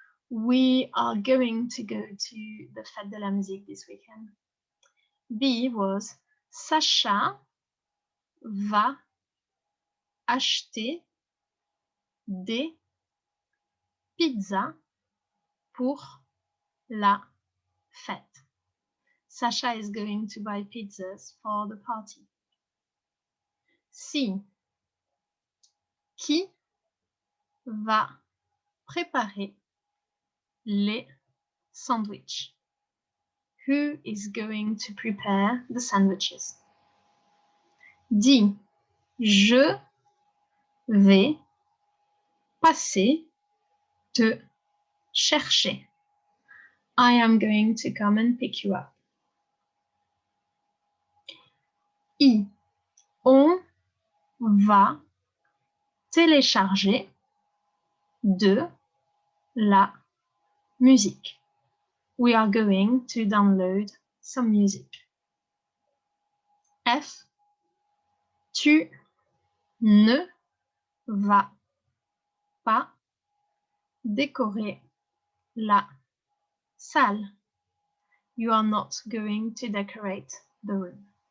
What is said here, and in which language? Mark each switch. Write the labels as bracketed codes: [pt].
[en] We are going to go to the fête de la musique this weekend. B was, [fr] Sacha va acheter des pizzas pour la fête. [en] Sacha is going to buy pizzas for the party. C. [fr] Qui va préparer les sandwichs? [en] Who is going to prepare the sandwiches? D. [fr] Je vais passer te chercher. [en] I am going to come and pick you up. I. [fr] On va télécharger de la musique. [en] We are going to download some music. F. [fr] Tu ne vas pas décorer la salle. [en] You are not going to decorate the room.